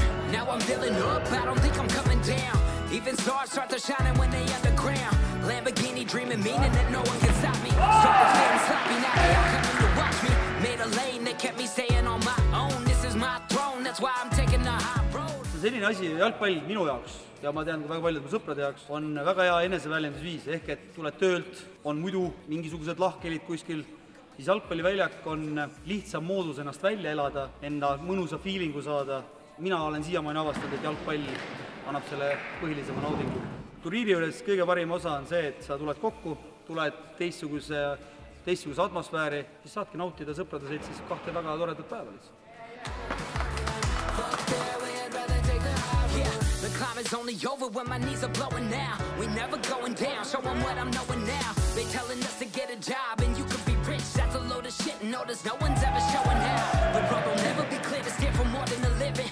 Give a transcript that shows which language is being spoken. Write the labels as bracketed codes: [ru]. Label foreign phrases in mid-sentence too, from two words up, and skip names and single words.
[en] Now I'm feeling up, I don't think I'm coming down. Even stars start to shining when they underground. Lamborghini dreaming, meaning that no one can stop me. Started feeling sloppy, now they all coming to watch me. Made a lane that kept me staying on my own. This is my throne, that's why I'm taking the high road. [et] Selline asi, jalgpall minu jaoks ja ma tean ka väga paljude mu sõprade jaoks on väga hea eneseväljendusviis, ehk et tuled töölt, on muidu mingisugused lahkhelid kuskil, siis jalgpalliväljak on lihtsam moodus ennast välja elada, enda mõnusa feelingu saada. Mina olen siiamaani avastanud, et jalgpall annab selle põhilisema naudingu. Turniiri juures kõige parim osa on see, et sa tuled kokku, tuled teistsuguse atmosfääri, siis saadki nautida sõprade seltsis kahte väga toredat päeva lihtsalt. [en] The climb is only over when my knees are blowing now. We never going down, show them what I'm knowing now. They telling us to get a job and you could be rich. That's a load of shit, notice no one's ever showing how. The road will never be clear to steer for more than a living.